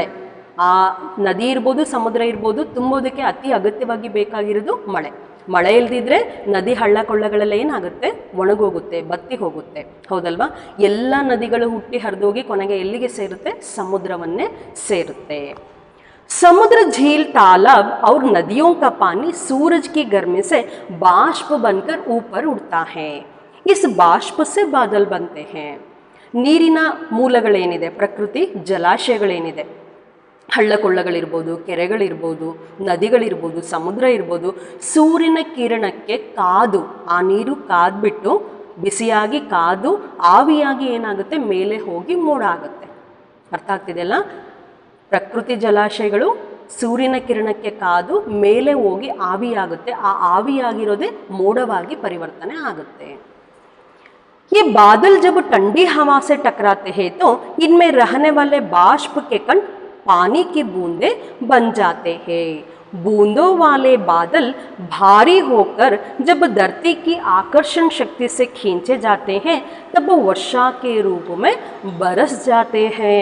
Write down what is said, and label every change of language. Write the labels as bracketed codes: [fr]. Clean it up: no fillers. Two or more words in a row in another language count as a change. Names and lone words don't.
[kn] ಆ ನದಿ ಇರ್ಬೋದು, ಸಮುದ್ರ ಇರ್ಬೋದು, ತುಂಬೋದಕ್ಕೆ ಅತಿ ಅಗತ್ಯವಾಗಿ ಬೇಕಾಗಿರೋದು ಮಳೆ. ಮಳೆ ಇಲ್ದಿದ್ರೆ ನದಿ ಹಳ್ಳ ಕೊಳ್ಳಗಳೆಲ್ಲ ಏನಾಗುತ್ತೆ? ಒಣಗೋಗುತ್ತೆ, ಬತ್ತಿ ಹೋಗುತ್ತೆ, ಹೌದಲ್ವಾ? ಎಲ್ಲ ನದಿಗಳು ಹುಟ್ಟಿ ಹರಿದೋಗಿ ಕೊನೆಗೆ ಎಲ್ಲಿಗೆ ಸೇರುತ್ತೆ? ಸಮುದ್ರವನ್ನೇ ಸೇರುತ್ತೆ. [hi] समुद्र, झील, तालाब और नदियों का पानी सूरज की गर्मी से बाष्प बनकर ऊपर उड़ता है. इस बाष्प से बादल बनते हैं. [kn] ನೀರಿನ ಮೂಲಗಳೇನಿದೆ, ಪ್ರಕೃತಿ ಜಲಾಶಯಗಳೇನಿದೆ, ಹಳ್ಳ ಕೊಳ್ಳಗಳಿರ್ಬೋದು, ಕೆರೆಗಳಿರ್ಬೋದು, ನದಿಗಳಿರ್ಬೋದು, ಸಮುದ್ರ ಇರ್ಬೋದು, ಸೂರ್ಯನ ಕಿರಣಕ್ಕೆ ಕಾದು, ಆ ನೀರು ಕಾದ್ಬಿಟ್ಟು ಬಿಸಿಯಾಗಿ ಕಾದು ಆವಿಯಾಗಿ ಏನಾಗುತ್ತೆ? ಮೇಲೆ ಹೋಗಿ ಮೋಡ ಆಗುತ್ತೆ. ಅರ್ಥ ಆಗ್ತಿದೆಯಲ್ಲ? ಪ್ರಕೃತಿ ಜಲಾಶಯಗಳು ಸೂರ್ಯನ ಕಿರಣಕ್ಕೆ ಕಾದು ಮೇಲೆ ಹೋಗಿ ಆವಿಯಾಗುತ್ತೆ. ಆ ಆವಿಯಾಗಿರೋದೇ ಮೋಡವಾಗಿ ಪರಿವರ್ತನೆ ಆಗುತ್ತೆ. [hi] ये बादल जब ठंडी हवा से टकराते हैं तो इनमें रहने वाले बाष्प के कण पानी की बूंदें बन जाते हैं. बूंदों वाले बादल भारी होकर जब धरती की आकर्षण शक्ति से खींचे जाते हैं तब वर्षा के रूप में बरस जाते हैं.